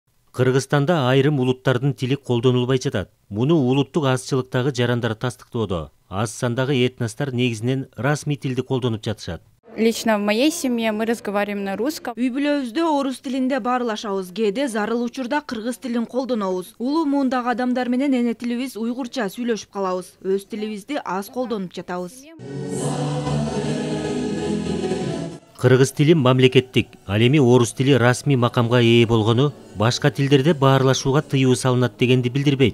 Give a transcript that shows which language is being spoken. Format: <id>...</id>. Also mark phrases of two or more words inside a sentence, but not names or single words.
<ky>Кыргызстанда айрым улуттардын тили колдонулбай жатат. Муну улуттук азчылыктагы жарандар тастыктоодо. Аз сандагы этностор негизинен расмий тилди колдонуп жатышат.</ky> <ru>Лично в моей семье мы разговариваем на русском.</ru> <ky>Үй бүлөбүздө орус тилинде баарлашабыз. Кээде зарыл учурда кыргыз тилин колдонобуз. Улуу муундагы адамдар менен эне тилибиз уйгурча сүйлөшүп калабыз. Өз тилибизди аз колдонуп жатабыз. Кыргыз тили мамлекеттик, ал эми орус тили расмий макамга ээ болгону башка тилдерде баарлашууга тыюу салынат дегенди билдирбейт.</ky>